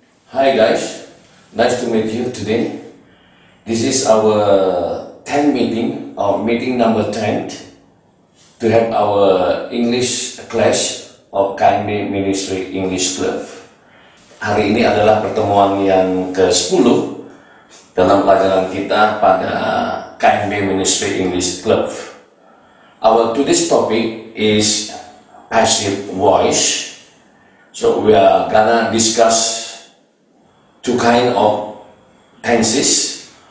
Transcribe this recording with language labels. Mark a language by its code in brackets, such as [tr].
[en] Hi guys, nice to meet you today. This is our 10th meeting, or meeting number 10, to have our English class of KMB Ministry English Club. [id] Hari ini adalah pertemuan yang ke-10 dalam pelajaran kita pada KMB Ministry English Club. [en] Our today's topic is passive voice. So we are gonna discuss two kind of tenses.